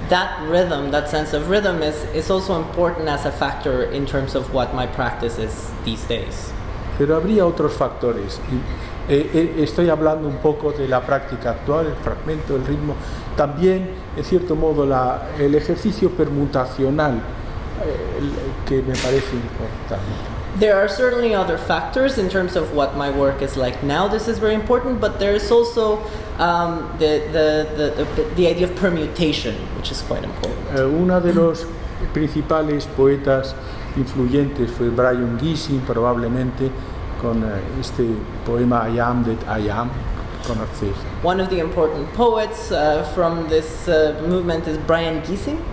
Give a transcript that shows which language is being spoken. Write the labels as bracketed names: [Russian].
[English] That rhythm, that sense of rhythm is also important as a factor in terms of what my practice is these days. [Spanish] Pero habría otros factores. Estoy hablando un poco de la práctica actual, el fragmento, el ritmo, También, en cierto modo, el ejercicio permutacional que me parece importante. [English] There are certainly other factors in terms of what my work is like now. This is very important, but there is also the idea of permutation, which is quite important. [Spanish] Uno de los principales poetas influyentes fue Brian Gysin, probablemente, con este poema I Am That I Am. ¿Conocéis? [English] One of the important poets from this movement is Brian Gysin.